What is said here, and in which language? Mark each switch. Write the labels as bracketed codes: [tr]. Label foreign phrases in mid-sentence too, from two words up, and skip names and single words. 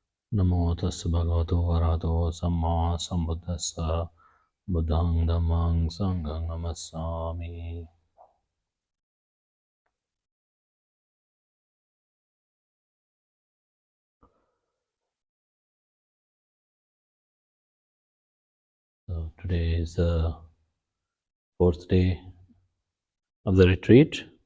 [pi] Namo tassa bhagavato arahato samma sambuddhassa buddhang dhammang sanghang namassami. [en] So today is the fourth day of the retreat.